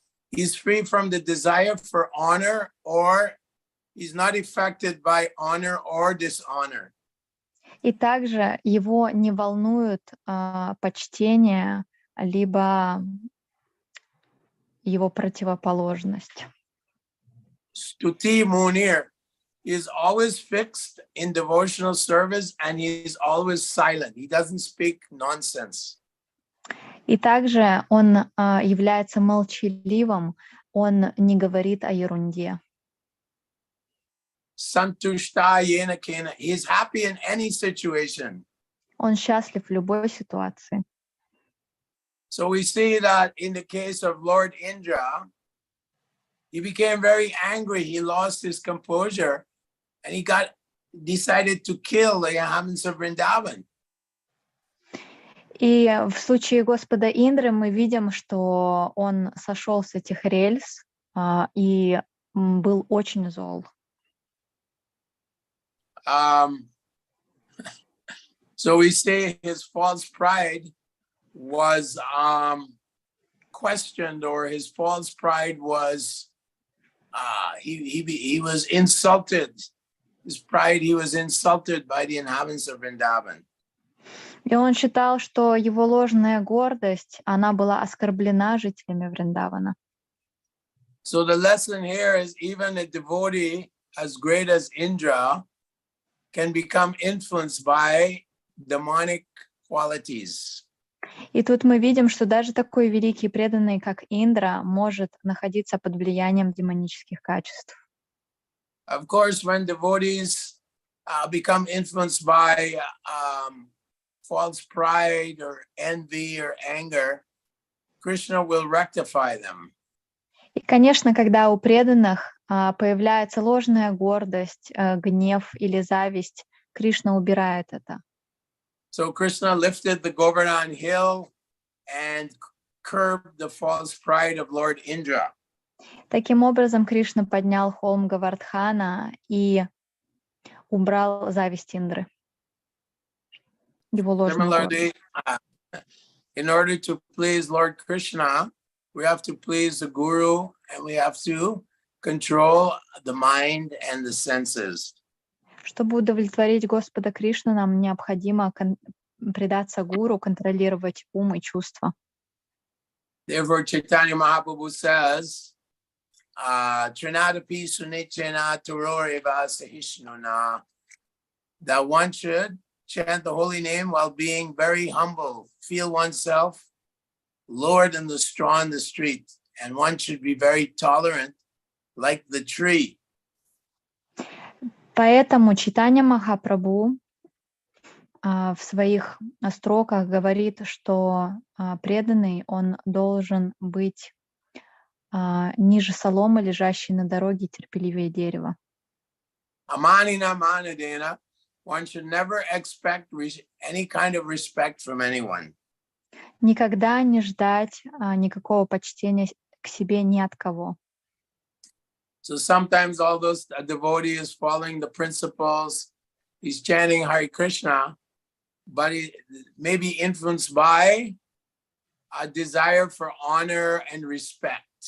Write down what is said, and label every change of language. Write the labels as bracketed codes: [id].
[en] He's free from the desire for honor, or he's not affected by honor or dishonor. [ru] И также его не волнует почтение, либо его противоположность. [en] Stuti Munir is always fixed in devotional service, and he is always silent. He doesn't speak nonsense. [ru] И также он является молчаливым, он не говорит о ерунде. [sa] Santushta yena kena. [en] He is happy in any situation. [ru] Он счастлив в любой ситуации. [en] So we see that in the case of Lord Indra, he became very angry. He lost his composure, and he decided to kill the inhabitants of Vrindavan. [ru] И в случае Господа Индры мы видим, что он сошел с этих рельс и был очень зол. [en] So we say his false pride was questioned, or his false pride was he was insulted. His pride, he was insulted by the inhabitants of Vrindavan. [ru] И он считал, что его ложная гордость, она была оскорблена жителями Вриндавана. [en] So the lesson here is even a devotee as great as Indra can become influenced by demonic qualities. [ru] И тут мы видим, что даже такой великий преданный, как Индра, может находиться под влиянием демонических качеств. [en] Of course, when devotees become influenced by false pride or envy or anger, Krishna will rectify them. [ru] И, конечно, когда у преданных появляется ложная гордость, гнев или зависть, Кришна убирает это. [en] So Krishna lifted the Govardhan hill and curbed the false pride of Lord Indra. [ru] Таким образом, Кришна поднял холм Гавардхана и убрал зависть Индры. Его ложную гордость. [en] Similarly, in order to please Lord Krishna, we have to please the Guru, and we have to control the mind and the senses. [ru] Чтобы удовлетворить Господа Кришну, нам необходимо предаться Гуру, контролировать ум и чувства. [en] Therefore, Chaitanya Mahaprabhu says, [sa] Trinadapi Sunichena Turoreva Sahishnuna, [en] that one should chant the holy name while being very humble. Feel oneself lower than the straw in the street. And one should be very tolerant, like the tree. [ru] Поэтому Чайтанья Махапрабху в своих строках говорит, что преданный, он должен быть ниже соломы, лежащей на дороге, терпеливее дерева. [sa] Amanina manadena, [en] one should never expect any kind of respect from anyone. [ru] Никогда не ждать никакого почтения к себе ни от кого. [en] So sometimes all those devotee is following the principles, he's chanting Hare Krishna, but he may be influenced by a desire for honor and respect.